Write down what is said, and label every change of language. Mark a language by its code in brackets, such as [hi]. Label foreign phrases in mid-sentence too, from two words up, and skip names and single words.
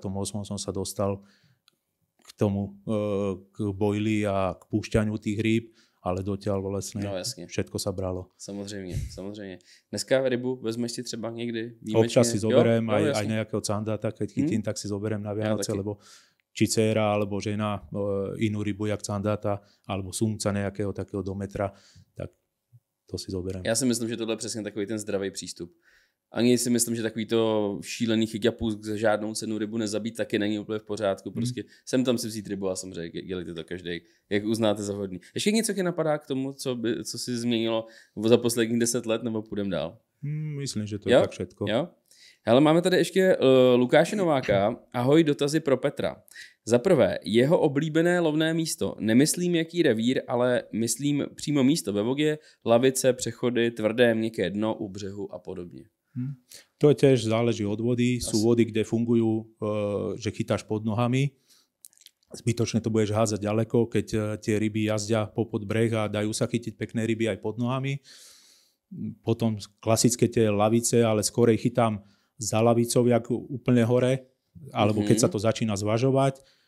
[sk] som sa dostal k tomu, k bojli a k púšťaniu tých rýb, ale dotiaľ vlastne všetko sa bralo. [cs] Samozřejmě. Dneska rybu vezmeš si třeba někdy výjimečně? [sk] Občas si zoberiem aj nejakého candáta, keď chytím, tak si zoberiem na Vianoce, lebo či dcéra, alebo žena inú rybu jak candáta, alebo sumca nejakého takého do metra, tak to si zoberiem. [cs] Já si myslím, že tohle je přesně takový ten zdravý přístup. Ani si myslím, že takový to šílený chyťapůsk za žádnou cenu rybu nezabít taky není úplně v pořádku. Prostě sem tam si vzít rybu a samozřejmě dělejte to každý, jak uznáte za vhodný. Ještě něco tě napadá k tomu, co si změnilo za posledních 10 let, nebo půjdem dál? [sk] Myslím, že to je tak všetko. [cs] Jo? Hele, máme tady ještě Lukáše Nováka. Ahoj, dotazy pro Petra. Za prvé, jeho oblíbené lovné místo. Nemyslím jaký revír, ale myslím přímo místo ve vodě, lavice, přechody, tvrdé, měkké dno u břehu a podobně. [sk] To tiež záleží od vody. Sú vody, kde fungujú, že chytáš pod nohami. Zbytočne to budeš hádzať ďaleko, keď tie ryby jazdia popod breh a dajú sa chytiť pekné ryby aj pod nohami. Potom klasické tie lavice, ale skorej chytám za lavicou, jak úplne hore, alebo keď sa to začína zvažovať.